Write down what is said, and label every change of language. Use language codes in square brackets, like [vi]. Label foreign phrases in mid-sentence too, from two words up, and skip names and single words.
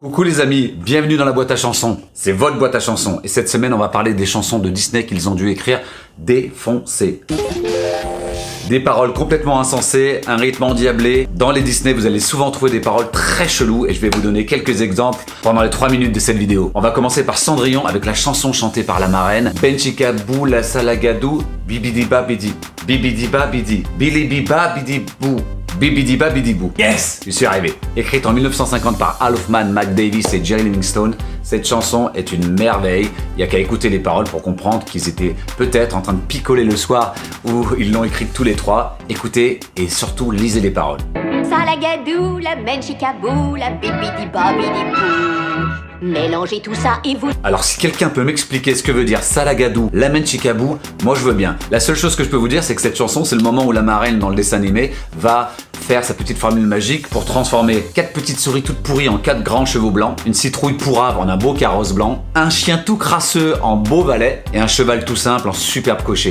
[fr] Coucou les amis, bienvenue dans la boîte à chansons. C'est votre boîte à chansons et cette semaine on va parler des chansons de Disney qu'ils ont dû écrire défoncées. Des paroles complètement insensées, un rythme endiablé. Dans les Disney, vous allez souvent trouver des paroles très cheloues et je vais vous donner quelques exemples pendant les 3 minutes de cette vidéo. On va commencer par Cendrillon avec la chanson chantée par la marraine. Benchika bou la salagadou, bibidi babidi, bibidi babidi, bilibiba bidi bou. Bibidi Babidi Boo. Yes! Je suis arrivé. Écrite en 1950 par Al Hoffman, Mac Davis et Jerry Livingstone, cette chanson est une merveille. Il n'y a qu'à écouter les paroles pour comprendre qu'ils étaient peut-être en train de picoler le soir où ils l'ont écrite tous les trois. Écoutez et surtout lisez les paroles. Salagadou, la menchikabou, la bibidi babidi bou. Mélangez tout ça et vous... Alors si quelqu'un peut m'expliquer ce que veut dire Salagadou, la menchikabou, moi je veux bien. La seule chose que je peux vous dire, c'est que cette chanson, c'est le moment où la marraine dans le dessin animé va faire sa petite formule magique pour transformer 4 petites souris toutes pourries en 4 grands chevaux blancs, une citrouille pourrave en un beau carrosse blanc, un chien tout crasseux en beau valet et un cheval tout simple en superbe cocher.